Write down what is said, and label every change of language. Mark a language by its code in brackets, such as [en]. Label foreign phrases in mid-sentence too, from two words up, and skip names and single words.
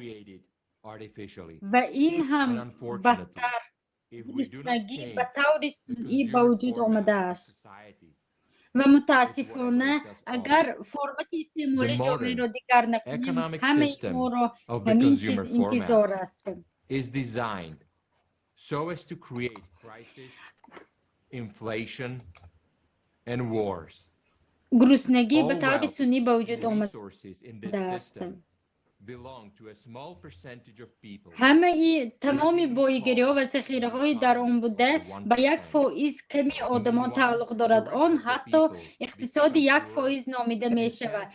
[tg] Ва ин ҳам бадтар гуруснагӣ ба таври сунъӣ ба вуҷуд омадааст. Ва мутаассифона, агар формати истеъмоли ҷомеъро дигар накунем, ҳамаи моро ҳамин чиз интизор аст. [en] So as to create crisis, inflation, and wars. [tg] Гуруснагӣ ба таври сунъӣ ба вуҷуд омадааст. ҳамаи тамоми боигириҳо ва захираҳои дар он буда ба 1% ками одамон тааллуқ дорад. Он ҳатто иқтисоди 1% номида мешавад.